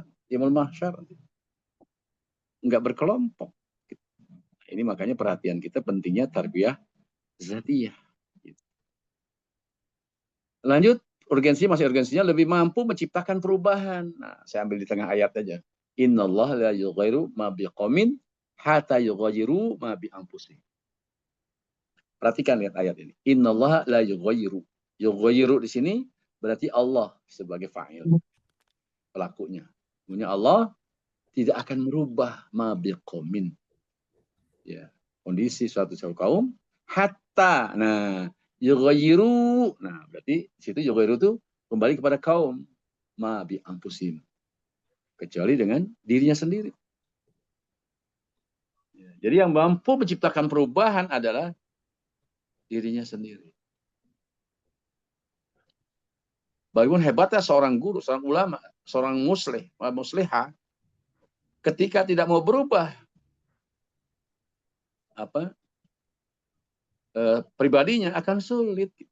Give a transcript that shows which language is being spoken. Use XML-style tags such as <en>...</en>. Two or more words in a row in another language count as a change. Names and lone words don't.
<ar>يوم المحشر.</ar> <id>Enggak berkelompok. Ini makanya perhatian kita pentingnya</id> <ar>تربية ذاتية.</ar> <id>Lanjut, urgensinya lebih mampu menciptakan perubahan. Nah, saya ambil di tengah ayat aja.</id> <ar>إن الله لا يغير ما بقوم حتى يغيروا ما بأنفسهم.</ar> <id>Perhatikan lihat ayat ini.</id> <ar>إن الله لا يغير.</ar> <id>Yughayyiru di sini berarti Allah sebagai fa'il. Pelakunya. Punya Allah tidak akan merubah</id> <ar>ما بقوم.</ar> <id>Ya, kondisi suatu kaum hatta. Nah, yughayyiru. Nah, berarti di situ yughayyiru itu kembali kepada kaum</id> <ar>ما بأنفسهم.</ar> <id>Kecuali dengan dirinya sendiri. Ya, jadi yang mampu menciptakan perubahan adalah dirinya sendiri. Bagaimana hebatnya seorang guru, seorang ulama, seorang muslihah ketika tidak mau berubah pribadinya akan sulit.</id>